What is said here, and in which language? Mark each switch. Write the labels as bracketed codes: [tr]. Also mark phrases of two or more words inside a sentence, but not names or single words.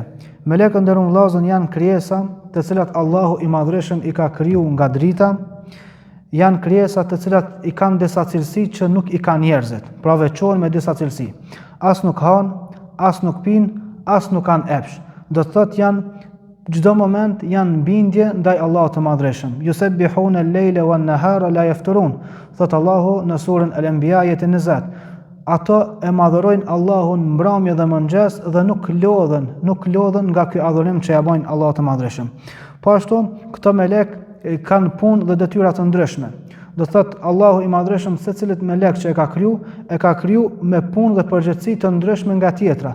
[sq] Melekët nderuar vëllezër janë krijesa të cilat Allahu i madhreshëm i ka kriju nga drita, janë krijesa të cilat i kanë disa cilësi që nuk i kanë njerëzit, pra veçohen me disa cilësi. As nuk hanë, as nuk pinë, as nuk kanë epsh. Do të thotë janë çdo moment janë bindje ndaj Allahut të madhreshëm. [ar] يسبحون الليل والنهار لا يفترون. [sq] Thot Allahu në surën Al-Anbiya ayeti 20. Ato e madhërojnë Allahun mbrëmje dhe mëngjes dhe nuk lodhen nga ky adhurim që ja bojnë Allahut të madhreshëm. Po ashtu, këto melek kanë punë dhe detyra të ndryshme. Do thot Allahu i madhreshëm secilit melek që e ka kriju me punë dhe përgjegjësi të ndryshme nga tjetra.